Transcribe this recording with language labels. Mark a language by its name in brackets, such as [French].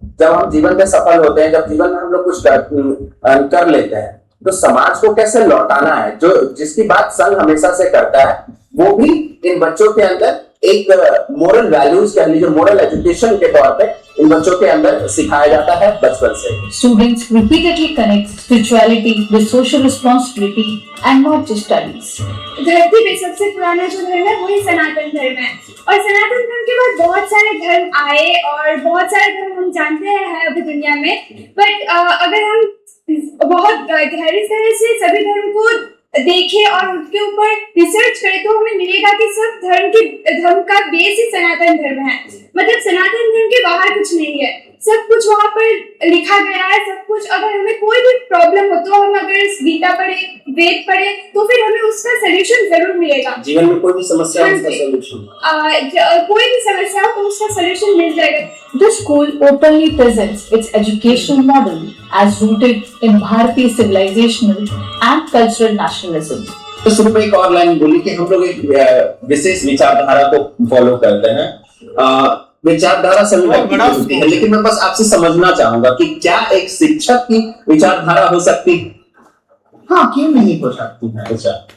[Hindi] जब हम जीवन में सफल होते हैं, जब जीवन में हम लोग कुछ कर लेते हैं, तो समाज को कैसे लौटाना है, जो जिसकी बात संघ हमेशा से करता है, वो भी इन बच्चों के अंदर एक मोरल वैल्यूज कह लीजिए, मोरल एजुकेशन के तौर पे इन बच्चों के अंदर सिखाया जाता है बचपन से। [English] Students repeatedly connect spirituality with social responsibility and not just studies. [Hindi] धरती पे सबसे पुराना जो धर्म है वही सनातन धर्म है, और सनातन धर्म के बाद बहुत सारे धर्म आए और बहुत सारे धर्म हम जानते हैं अभी दुनिया में। बट अगर हम बहुत गहरी तरह से सभी धर्म को देखें और उसके ऊपर रिसर्च करें तो हमें मिलेगा कि सब धर्म का बेस ही सनातन धर्म है। मतलब सनातन धर्म के बाहर कुछ नहीं है, सब कुछ वहाँ पर लिखा गया है, सब कुछ। अगर हमें कोई भी प्रॉब्लम हो तो हम अगर इस गीता पढ़े, वेद पढ़े, तो फिर हमें उसका सलूशन जरूर मिलेगा। जीवन में कोई भी समस्या हो उसका सॉल्यूशन, कोई भी समस्या हो तो उसका सलूशन मिल जाएगा। [English] The school openly presents its educational model as rooted in Bharatiya civilizational and cultural nationalism. [Hindi] तो शुरू में एक और लाइन बोली कि हम लोग एक विशेष विचारधारा को फॉलो करते हैं। विचारधारा सभी व्यक्ति की होती है, लेकिन मैं बस आपसे समझना चाहूंगा कि क्या एक शिक्षक की विचारधारा हो सकती है? हाँ, क्यों नहीं हो सकती है? अच्छा,